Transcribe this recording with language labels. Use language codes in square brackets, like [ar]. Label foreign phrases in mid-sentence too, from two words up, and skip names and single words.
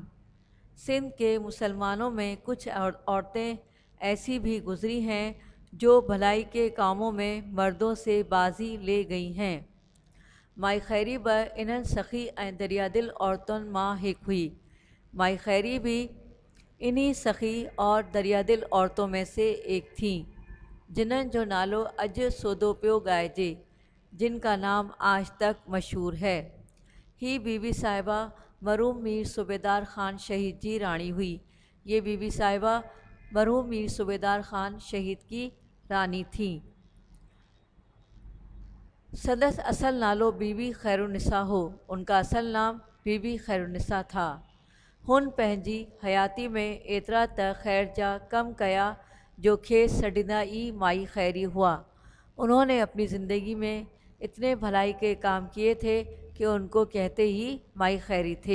[ur] سندھ کے مسلمانوں میں کچھ عورتیں ایسی بھی گزری ہیں جو بھلائی کے کاموں میں مردوں سے بازی لے گئی ہیں۔ [sd] مائی خیری بہ انہن سخی دریا دل عورتن ماں ہک ہوئی۔ [ur] مائی خیری بھی انہی سخی اور دریا دل عورتوں میں سے ایک تھیں، [sd] جنہن جو نالو اج سودو پیو گائجے، [ur] جن کا نام آج تک مشہور ہے۔ [sd] ہی بی بی صاحبہ مرحوم میر صوبیدار خان شہید جی رانی ہوئی۔ [ur] یہ بی بی صاحبہ مرحوم میر صوبیدار خان شہید کی رانی تھیں۔ [sd] سندس اصل نالو بی بی خیر النساء ہو، [ur] ان کا اصل نام بی بی خیر النساء تھا۔ [sd] ہن پہنجی حیاتی میں ایترا تا خیر جا کم کیا جو کھیس سڈیندا ای مائی خیری ہوا۔ [ur] انہوں نے اپنی زندگی میں اتنے بھلائی کے کام کیے تھے کہ ان کو کہتے ہی مائی خیری تھے۔